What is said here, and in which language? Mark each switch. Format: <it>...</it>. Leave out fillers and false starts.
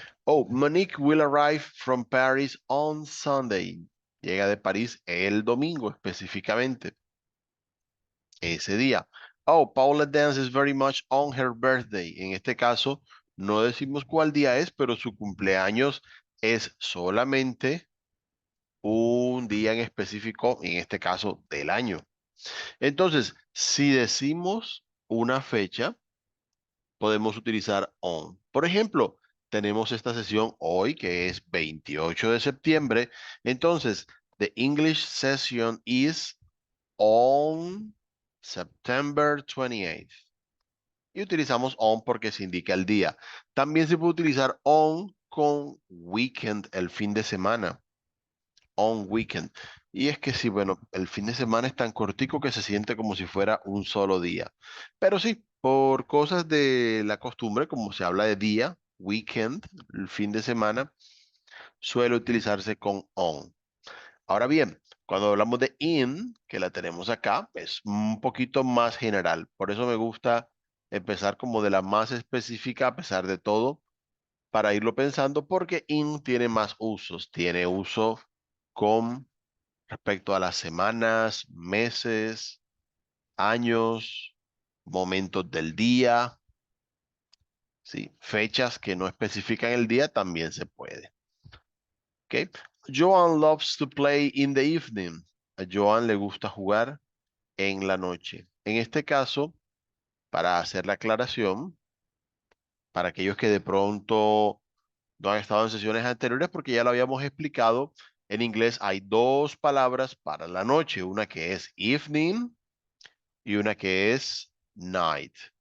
<en>Oh, Monique will arrive from Paris on Sunday.</en> <es>Llega de París el domingo específicamente, ese día.</es> <en>Oh, Paula dances very much on her birthday.</en> <es>En este caso, no decimos cuál día es, pero su cumpleaños es solamente un día en específico, en este caso del año. Entonces, si decimos una fecha, podemos utilizar on. Por ejemplo, tenemos esta sesión hoy que es 28 de septiembre. Entonces,</es> <en>the English session is on September 28th.</en> <es>Y utilizamos on porque se indica el día. También se puede utilizar on con weekend, el fin de semana.</es> <en>On weekend.</en> <es>Y es que sí, bueno, el fin de semana es tan cortico que se siente como si fuera un solo día. Pero sí, por cosas de la costumbre, como se habla de día, weekend, el fin de semana, suele utilizarse con on. Ahora bien, cuando hablamos de in, que la tenemos acá, es un poquito más general. Por eso me gusta empezar como de la más específica a pesar de todo, para irlo pensando, porque in tiene más usos. Tiene uso con respecto a las semanas, meses, años, momentos del día, ¿sí? Fechas que no especifican el día también se puede. ¿Ok?</es> <en>Joan loves to play in the evening.</en> <es>A Joan le gusta jugar en la noche. En este caso, para hacer la aclaración, para aquellos que de pronto no han estado en sesiones anteriores, porque ya lo habíamos explicado, en inglés hay dos palabras para la noche, una que es evening y una que es night.</es>